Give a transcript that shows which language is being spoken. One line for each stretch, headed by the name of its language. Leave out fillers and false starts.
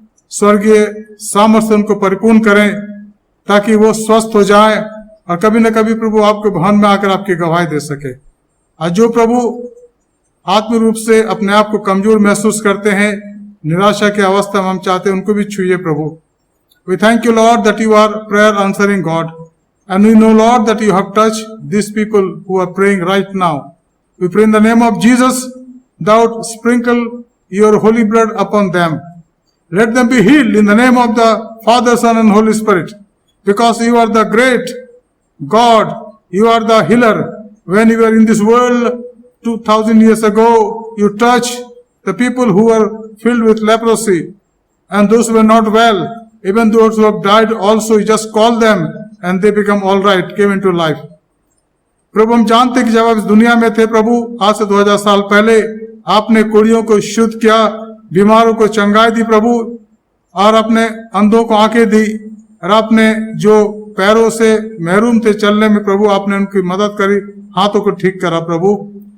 Hindi: स्वर्गीय सामर्थ्य उनको परिपूर्ण करें ताकि वो स्वस्थ हो जाए और कभी न कभी प्रभु आपके भवन में आकर आपकी गवाही दे सके। आज जो प्रभु आत्मिक रूप से अपने आप को कमजोर महसूस करते हैं, निराशा की अवस्था में हम चाहते हैं उनको भी छूइए प्रभु।
English: We thank you, Lord, that you are prayer answering God. And we know, Lord, that you have touched these people who are praying right now. We pray in the name of Jesus, thou sprinkle your holy blood upon them. Let them be healed in the name of the Father, Son, and Holy Spirit. Because you are the great God, you are the healer. When you were in this world 2000 years ago, you touched the people who were filled with leprosy and those who were not well. Even those who have died also, you just call them and they become all right, came into life.
Hindi: प्रभु हम जानते कि जब आप इस दुनिया में थे प्रभु, आज से 2000 साल पहले आपने कुड़ियों को शुद्ध किया, बीमारों को चंगाई दी प्रभु, और अपने अंधों को आंखें दी, और आपने जो पैरों से महरूम थे चलने में प्रभु आपने उनकी मदद करी, हाथों को ठीक करा प्रभु।